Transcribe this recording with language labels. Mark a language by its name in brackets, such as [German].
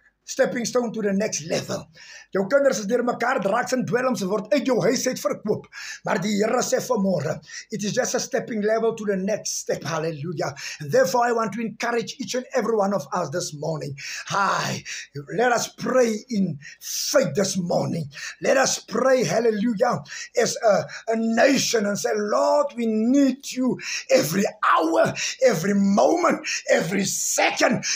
[English] Stepping stone to the next level. [Afrikaans] Jou kinders is deur mekaar, draks en dwelms word uit jou huis uit verkoop. Maar die Here sê vanmôre, [English] it is just a stepping level to the next step. Hallelujah. And therefore I want to encourage each and every one of us this morning. Hi, let us pray in faith this morning. Let us pray, hallelujah, as a nation and say, Lord, we need you every hour, every moment, every second.